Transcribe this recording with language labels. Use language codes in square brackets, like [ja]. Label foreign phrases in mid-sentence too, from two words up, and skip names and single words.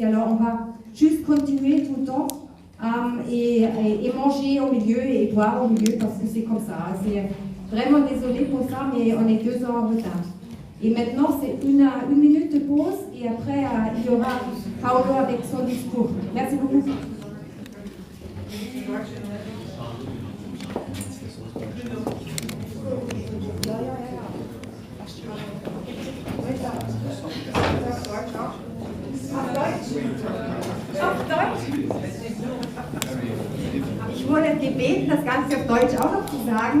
[fr] Alors, on va juste continuer tout le temps et manger au milieu et boire au milieu, parce que c'est comme ça. C'est vraiment désolé pour ça, mais on est 2 heures en retard. Et maintenant, c'est une minute de pause, et après, il y aura Paolo avec son discours. Merci beaucoup. [de] Auf Deutsch? Ich wurde gebeten, das Ganze auf Deutsch auch noch zu sagen.